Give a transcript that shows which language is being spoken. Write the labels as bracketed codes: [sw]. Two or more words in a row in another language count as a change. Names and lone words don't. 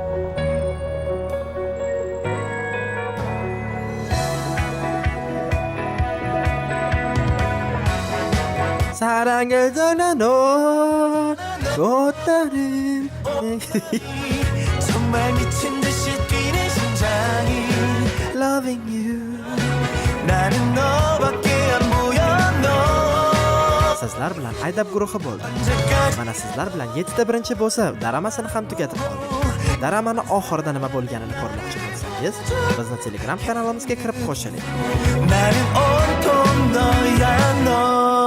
[ko] 사랑을 꽃다른 정말 미친 듯이 뛰는 심장이 [en] Loving you. [ko] 나는 너밖에 안 보여 너 [uz] Sizlar bilan Aydab guruhi bo'ldi. Mana sizlar bilan 7ta birinchi bo'lsa, daramasini ham tugatib qoldik. Daramani oxirida nima bo'lganini ko'rmoqchi bo'lsangiz, bizni Telegram kanalimizga kirib qo'shiling. [ko] 나는 온통 너야 너